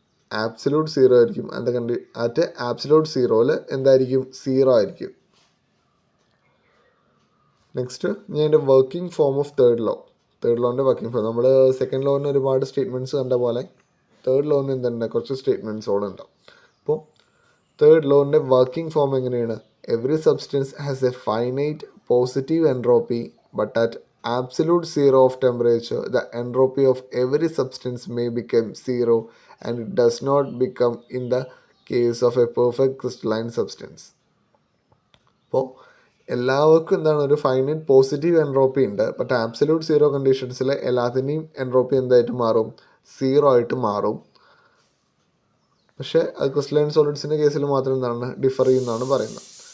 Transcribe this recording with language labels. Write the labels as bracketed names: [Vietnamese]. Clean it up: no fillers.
[Malayalam] Absolute zero ആയിരിക്കും. At absolute സീറോയിൽ എന്തായിരിക്കും? സീറോ ആയിരിക്കും. [English] next [Malayalam] ഞാൻ എൻ്റെ [English] Working form of third ലോൻ്റെ working form. [Malayalam] നമ്മൾ സെക്കൻഡ് ലോന് ഒരുപാട് സ്റ്റേറ്റ്മെൻറ്റ്സ് കണ്ട പോലെ തേർഡ് ലോന് എന്തുണ്ട്? കുറച്ച് സ്റ്റേറ്റ്മെൻറ്റ്സോടെ ഉണ്ടാവും. അപ്പോൾ തേർഡ് ലോൻ്റെ വർക്കിംഗ് ഫോം എങ്ങനെയാണ്? [English] Every substance has a finite positive entropy but at absolute zero of temperature the entropy of every substance may become zero and it does not become in the case of a perfect crystalline substance. [Malayalam] അപ്പോൾ എല്ലാവർക്കും എന്താണ്? ഒരു finite positive entropy ഉണ്ട്. But absolute zero കണ്ടീഷൻസിൽ എല്ലാത്തിൻ്റെയും entropy എന്തായിട്ട് മാറും? Zero ആയിട്ട് മാറും. പക്ഷേ അത് ക്രിസ്റ്റലൈൻ സോളിഡ്സിൻ്റെ കേസിൽ മാത്രം എന്താണ്? ഡിഫർ ചെയ്യുന്നതാണ് പറയുന്നത്.